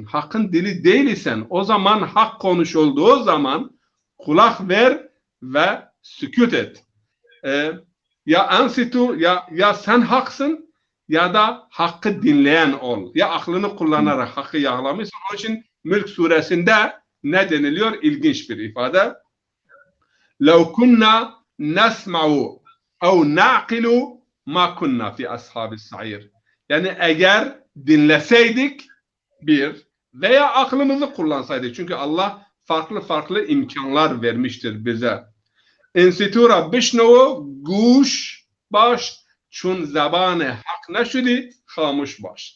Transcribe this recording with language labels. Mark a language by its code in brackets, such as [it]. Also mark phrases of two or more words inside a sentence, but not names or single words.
[tr] Hakkın dili değilsen o zaman hak konuşulduğu zaman kulak ver ve sükût et. Ya ensitu ya sen haksın ya da hakkı dinleyen ol. Ya aklını kullanarak hakkı yakalamışsın. Onun için Mülk suresinde ne deniliyor? İlginç bir ifade. [ar] لَوْ كُنَّا نَسْمَعُ اَوْ نَعْقِلُ مَا كُنَّا فِي أَصْحَابِ السَّعِيرِ. [tr] Yani eğer dinleseydik bir veya aklımızı kullansaydık. Çünkü Allah farklı farklı imkanlar vermiştir bize. [fa] انصتوا را بشنو و گوش باش چون زبان حق نشدی خاموش باش.